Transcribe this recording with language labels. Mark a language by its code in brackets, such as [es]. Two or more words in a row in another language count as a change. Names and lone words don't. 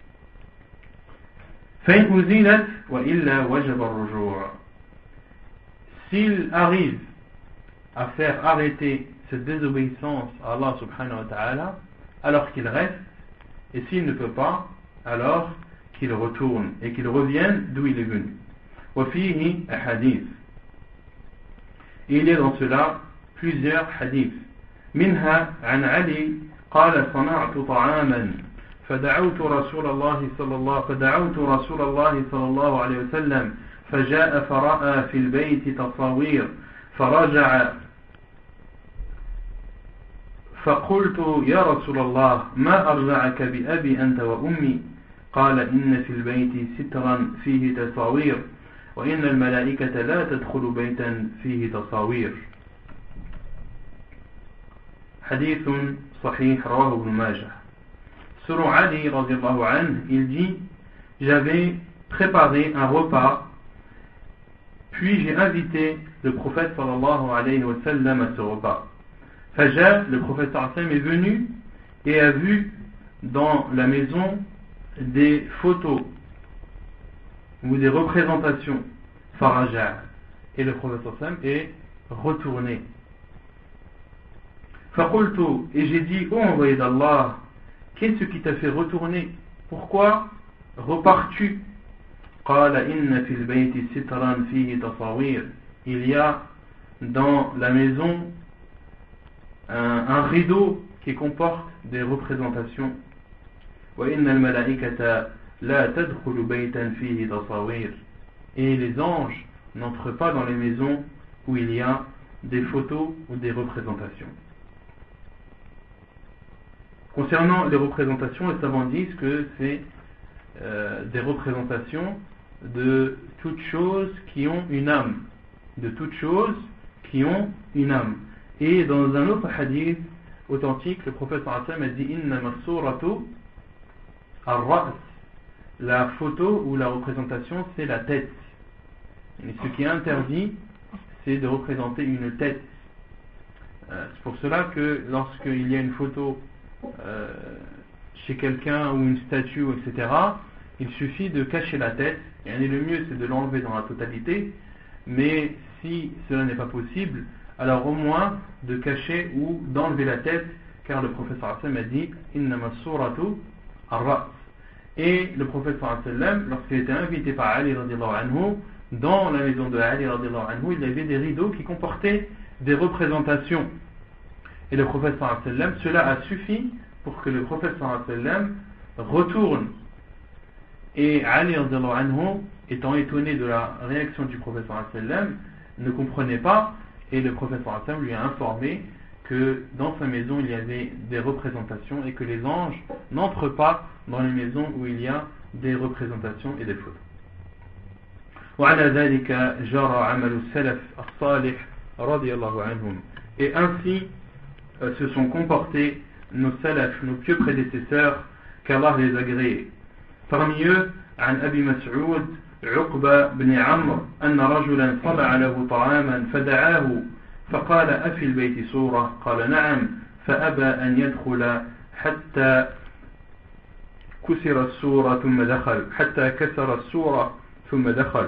[fr] S'il arrive à faire arrêter cette désobéissance à Allah [ar] سبحانه وتعالى, [fr] alors qu'il reste, et s'il ne peut pas, alors qu'il retourne et qu'il revienne d'où il est venu. [ar] وفيه أحاديث. [fr] Il y a dans cela plusieurs hadiths. [ar] منها عن علي قال صنعت طعاما فدعوت رسول الله صلى الله عليه وسلم فجاء فرأى في البيت تصاوير فرجع فقلت يا رسول الله ما أرجعك بأبي أنت وأمي قال إن في البيت سترا فيه تصاوير وإن الملائكة لا تدخل بيتا فيه تصاوير. حديث صحيح رواه ابن ماجه. [fr] Selon Ali [ar] رضي الله عنه, [fr] il dit: j'avais préparé un repas, puis j'ai invité le prophète [ar] صلى الله عليه وسلم [fr] à ce repas. Fajr, le prophète [ar] صلى الله عليه وسلم, [fr] est venu et a vu dans la maison des photos ou des représentations. Faraja, et le prophète [ar] صلى الله عليه وسلم [fr] est retourné. Faqultu, et j'ai dit: ô envoyé d'Allah, qu'est-ce qui t'a fait retourner? Pourquoi repars-tu? [ar] قال إن في البيت سترا فيه تصاوير. [fr] Il y a dans la maison un rideau qui comporte des représentations. [ar] وإن الملائكة لا تدخل بيتا فيه تصاوير. [fr] Et les anges n'entrent pas dans les maisons où il y a des photos ou des représentations. Concernant les représentations, les savants disent que c'est des représentations de toutes choses qui ont une âme. De toutes choses qui ont une âme. Et dans un autre hadith authentique, le prophète [ar] صلى الله عليه وسلم [fr] a dit: [ar] إنما الصورة الرأس. [fr] La photo ou la représentation, c'est la tête. Et ce qui est interdit, c'est de représenter une tête. C'est pour cela que lorsqu'il y a une photo chez quelqu'un ou une statue, etc., il suffit de cacher la tête. Et le mieux, c'est de l'enlever dans la totalité. Mais si cela n'est pas possible, alors au moins de cacher ou d'enlever la tête, car le prophète [ar] صلى الله عليه وسلم [fr] a dit: [ar] إنما الصورة الرأس. [fr] Et le prophète [ar] صلى الله عليه وسلم, [fr] lorsqu'il était invité par Ali [ar] رضي الله عنه, [fr] dans la maison de Ali [ar] رضي الله عنه, [fr] il y avait des rideaux qui comportaient des représentations. Et le prophète [ar] صلى الله عليه وسلم, [fr] cela a suffi pour que le prophète [ar] صلى الله عليه وسلم [fr] retourne. Et Ali [ar] رضي الله عنه, [fr] étant étonné de la réaction du prophète [ar] صلى الله عليه وسلم, [fr] ne comprenait pas, et le prophète [ar] صلى الله عليه وسلم [fr] lui a informé que dans sa maison il y avait des représentations et que les anges n'entrent pas dans les maisons où il y a des représentations et des photos. [ar] وعلى ذلك جرى عمل السلف الصالح رضي الله عنهم. [fr] Et ainsi se sont comportés nos salaf, nos pieux prédécesseurs, qu'Allah les agrée. Parmi eux, [ar] عن أبي مسعود عقبة بن عمرو أن رجلا صنع له طعاما فدعاه فقال: أفي البيت صورة؟ قال: نعم. فأبى أن يدخل حتى كسر السورة ثم دخل حتى كسر السورة ثم دخل.